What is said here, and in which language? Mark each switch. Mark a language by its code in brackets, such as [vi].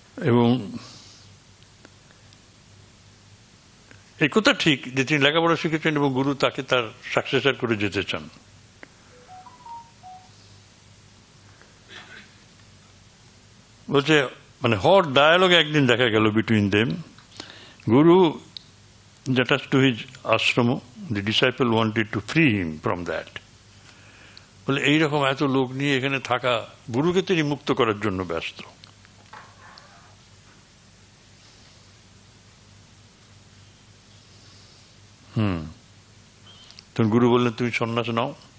[bn] এবং একথা ঠিক যে তিনি লেখাপড়া শিখেছেন এবং গুরু তাকে তার সাকসেসর করে যেতে চান। বলছে মানে হট ডায়ালগ একদিন দেখা গেল [en] Between them. Guru attached to his ashram, the disciple wanted to free him from that. [bn] বলে এইরকম এত লোক নিয়ে এখানে থাকা, গুরুকে তিনি মুক্ত করার জন্য ব্যস্ত। তখন গুরু বললেন তুমি সন্ন্যাস নাও।